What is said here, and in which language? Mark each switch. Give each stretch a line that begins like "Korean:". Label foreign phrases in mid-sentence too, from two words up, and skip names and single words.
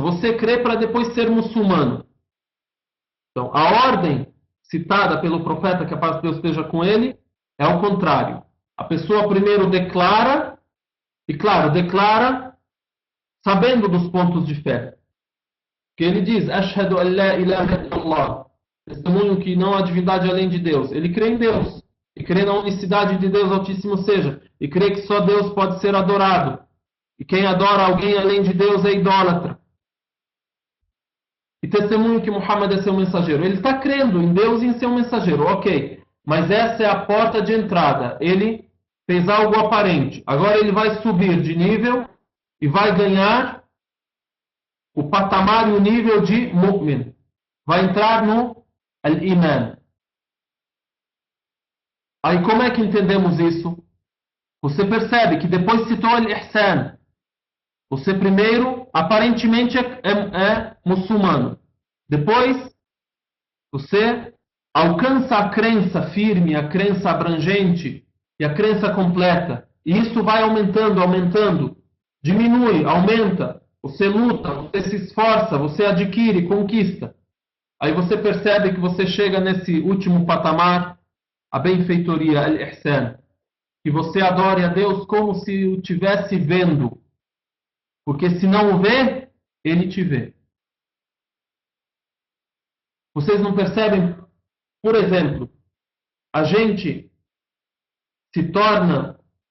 Portuguese: Você crê para depois ser muçulmano. Então, a ordem citada pelo profeta, que a paz de Deus esteja com ele, é o contrário. A pessoa primeiro declara, e claro, declara sabendo dos pontos de fé. Que ele diz,
Arabic: أشهد أن لا إله إلا الله.
Portuguese: Testemunho que não há divindade além de Deus. Ele crê em Deus. E crê na unicidade de Deus Altíssimo seja. E crê que só Deus pode ser adorado. E quem adora alguém além de Deus é idólatra. E testemunho que Muhammad é seu mensageiro. Ele está crendo em Deus e em seu mensageiro. Ok. Mas essa é a porta de entrada. Ele fez algo aparente. Agora ele vai subir de nível e vai ganhar o patamar e o nível de mu'min. Vai entrar no al-iman. Aí como é que entendemos isso? Você percebe que depois citou al-ihsan. Você primeiro, aparentemente, é muçulmano. Depois, você alcança a crença firme, a crença abrangente e a crença completa. E isso vai aumentando, aumentando. Diminui, aumenta. Você luta, você se esforça, você adquire, conquista. Aí você percebe que você chega nesse último patamar, a benfeitoria, al-ihsan. Que você adore a Deus como se o estivesse vendo. Porque se não o vê, ele te vê. Vocês não percebem? Por exemplo, a gente se torna...